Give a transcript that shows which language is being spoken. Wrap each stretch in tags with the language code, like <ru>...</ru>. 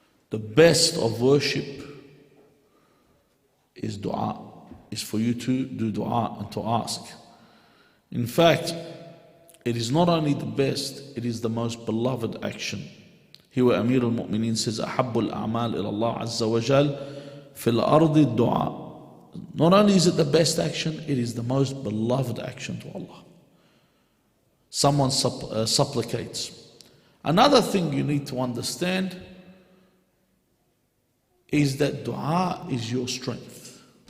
<en>The best of worship is dua, is for you to do dua and to ask. In fact, it is not only the best, it is the most beloved action. Here Amir al-Mu'mineen says,</en> <ar>أحب الأعمال إلى الله عز وجل في الأرض الدعاء.</ar> <en>Not only is it the best action, it is the most beloved action to Allah. Someone supplicates. Another thing you need to understand is that dua is your strength.</en>